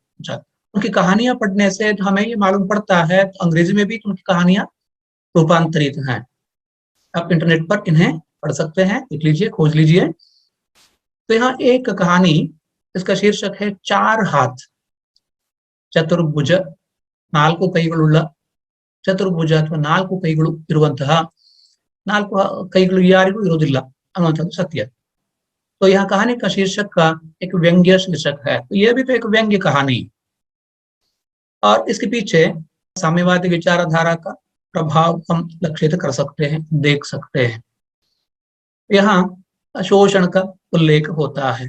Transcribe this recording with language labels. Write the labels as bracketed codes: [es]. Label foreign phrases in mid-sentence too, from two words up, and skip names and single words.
[hi] अच्छा, उनकी कहानियां पढ़ने से तो हमें ये मालूम पड़ता है, तो अंग्रेजी में भी उनकी कहानियां रूपांतरित हैं। आप इंटरनेट पर इन्हें पढ़ सकते हैं, लिख लीजिए, खोज लीजिए। तो यहाँ एक कहानी, इसका शीर्षक है चार हाथ। [kn] ಚತುರ್ಭುಜ ನಾಲ್ಕು ಕೈಗಳುಳ್ಳ, ಚತುರ್ಭುಜ ಅಥವಾ ನಾಲ್ಕು ಕೈಗಳು ಇರುವಂತಹ, ನಾಲ್ಕು ಕೈಗಳು ಯಾರಿಗೂ ಇರುವುದಿಲ್ಲ ಅನ್ನುವಂಥದ್ದು ಸತ್ಯ। [hi] तो यहाँ कहानी का शीर्षक का एक व्यंग्य शीर्षक है, तो यह भी तो एक व्यंग्य कहानी, और इसके पीछे साम्यवादी विचारधारा का प्रभाव हम लक्षित कर सकते हैं, देख सकते हैं। यहाँ शोषण का उल्लेख होता है।